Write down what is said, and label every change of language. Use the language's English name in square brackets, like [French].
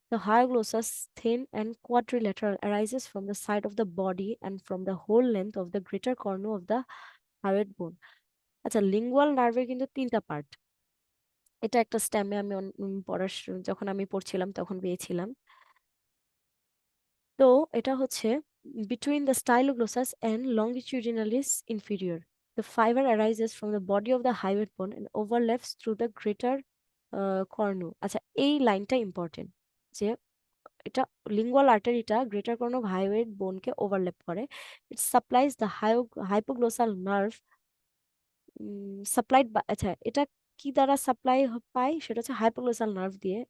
[English] The hyoglossus, thin and quadrilateral, arises from the side of the body and from the whole length of the greater cornu of the hyoid bone. [Bangla] আচ্ছা, lingual নার্ভের কিন্তু তিনটা part. এটা একটা স্ট্যামে আমি যখন আমি পড়ছিলাম তখন পেয়েছিলাম। তো এটা হচ্ছে [English] between the styloglossus and longitudinalis inferior. The fiber arises from the body of the hyoid bone and overlaps through the greater cornu. [Bangla] আচ্ছা, এই লাইনটা ইম্পর্টেন্ট, যে এটা লিঙ্গুয়াল আর্টারিটা গ্রেটার কর্ন অফ হাইওয়েড বোনকে ওভারল্যাপ করে। [English] it supplies the hypoglossal nerve supplied, [Bangla] আচ্ছা এটা কি দ্বারা সাপ্লাই পায়, সেটা হচ্ছে হাইপোগ্লোসাল নার্ভ দিয়ে।